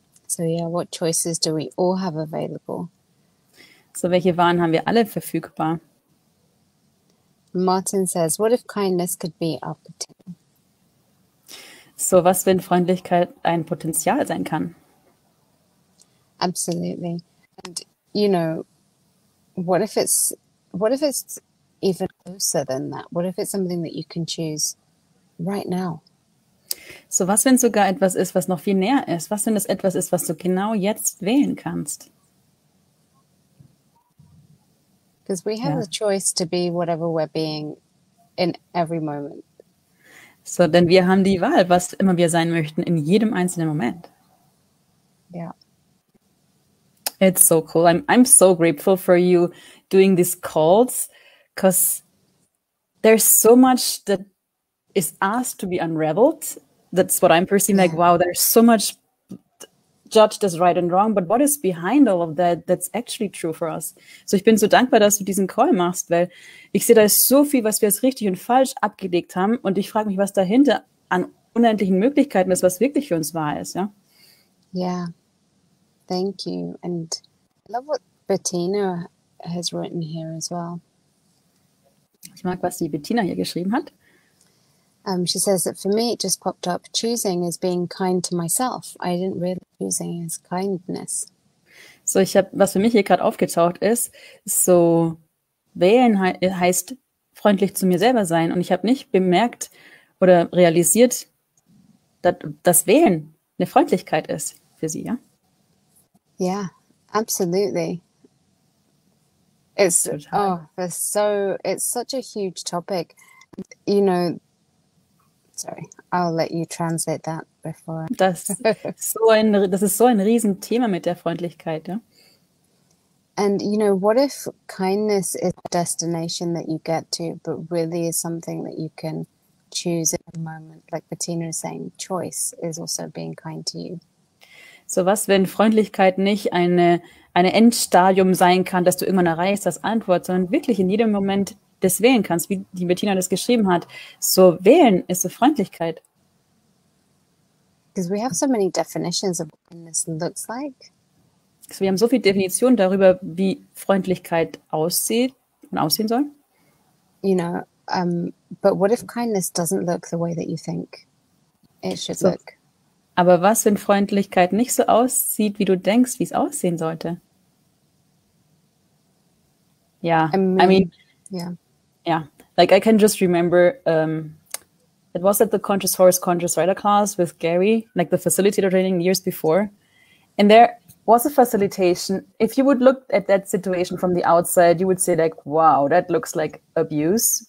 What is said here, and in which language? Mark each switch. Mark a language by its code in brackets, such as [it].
[en] So yeah, what choices do we all have available? [de] So, welche Waren haben wir alle verfügbar? [en] Martin says, what if kindness could be our potential? [de] So, was, wenn Freundlichkeit ein Potenzial sein kann? [en] Absolutely. And you know, what if it's even closer than that? What if it's something that you can choose right now? [de] So, was, wenn sogar etwas ist, was noch viel näher ist? Was, wenn es etwas ist, was du genau jetzt wählen kannst? [en] Because we have [de] Ja. [en] the choice to be whatever we're being in every moment. [de] So, denn wir haben die Wahl, was immer wir sein möchten, in jedem einzelnen Moment. [en] Yeah. It's so cool. I'm so grateful for you doing these calls, because there's so much that is asked to be unraveled. That's what I'm perceiving. Like, Yeah. wow, there's so much judged as right and wrong, but what is behind all of that that's actually true for us? [de] So, ich bin so dankbar, dass du diesen Call machst, weil ich sehe, da ist so viel, was wir als richtig und falsch abgelegt haben, und ich frage mich, was dahinter an unendlichen Möglichkeiten ist, was wirklich für uns wahr ist, ja? [en] Yeah. Thank you. And I love what Bettina has written here as well. [de] Ich mag, was die Bettina hier geschrieben hat. [en] She says that for me, it just popped up. Choosing is being kind to myself. I didn't realize choosing is kindness. [de] So, was für mich hier gerade aufgetaucht ist, so wählen heißt freundlich zu mir selber sein. Und ich habe nicht bemerkt oder realisiert, dass Wählen eine Freundlichkeit ist für sie, ja? [en] Yeah, absolutely. It's [de] Total. [en] it's such a huge topic. You know, sorry, I'll let you translate that before. [de] Das ist so ein Riesenthema mit der Freundlichkeit, ja? [en] And you know, what if kindness is a destination that you get to, but really is something that you can choose in a moment? Like Bettina is saying, choice is also being kind to you. [de] So, was, wenn Freundlichkeit nicht eine Endstadium sein kann, dass du irgendwann erreichst als Antwort, sondern wirklich in jedem Moment das wählen kannst, wie die Bettina das geschrieben hat. So, wählen ist so Freundlichkeit. [en] Because we have so many definitions of what kindness looks like. [de] So, wir haben so viele Definitionen darüber, wie Freundlichkeit aussieht und aussehen soll. [en] You know, but what if kindness doesn't look the way that you think it should [de] So. [en] look? [de] Aber was, wenn Freundlichkeit nicht so aussieht, wie du denkst, wie es aussehen sollte? Ja, [en] I mean, yeah. yeah. Like, I can just remember, it was at the Conscious Horse, Conscious Rider class with Gary, like the facilitator training years before. And there was a facilitation. If you would look at that situation from the outside, you would say like, wow, that looks like abuse.